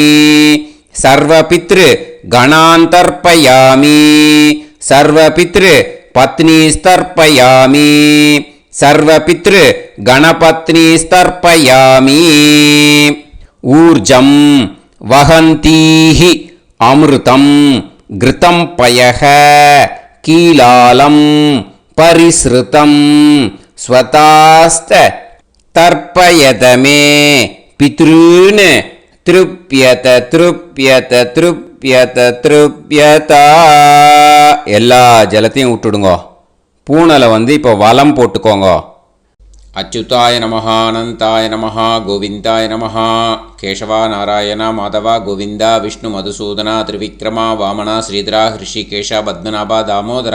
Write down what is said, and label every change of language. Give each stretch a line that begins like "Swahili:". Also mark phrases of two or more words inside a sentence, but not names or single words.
Sanskrit: सर्व पितृ गणान् तर्पयामि. सर्व पितृ पत्नीस्तर्पयामि. सर्व पितृ गणपत्नीस्तर्पयामि. ऊर्जं वहन्तीः अमृतं घृतं पयः कीलालं परिस्रुतम् स्वधास्थ तर्पयतमे पितॄन् तृप्यत तृप्यत तृप्यत तृप्यत.
Tamil: எல்லா ஜலத்தையும் விட்டுடுங்கோ. பூனலை இப்போ வலம் போட்டுக்கோங்க.
Sanskrit: अच्युताय नमः अनन्ताय नमः गोविन्दाय नमः. கேசவா நாராயண மாதவா கோவிந்தா விஷ்ணு மதுசூதனா திரிவிக்ரமா வாமனா ஸ்ரீதரா ஹிருஷிகேஷா பத்மநாபா தாமோதரா.